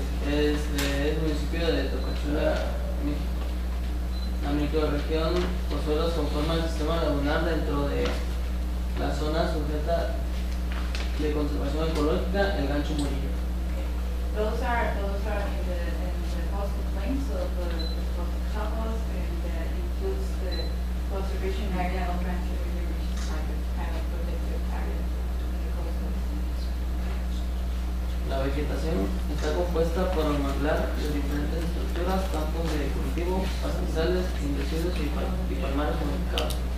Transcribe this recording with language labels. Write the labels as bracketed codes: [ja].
[es] Es el municipio de Tapachula, México. La microrregión Pozuelos conforma el sistema lagunar dentro de la zona sujeta de conservación ecológica, el Gancho Murillo. [en] Those are in the coastal plains of the Chiapas, and includes the conservation area of Rancho Murillo, which is like a kind of protected area in the coastal. [es] La vegetación está compuesta por un manglar de diferentes estructuras, campos de cultivo, pastizales, inducidos y palmares modificados.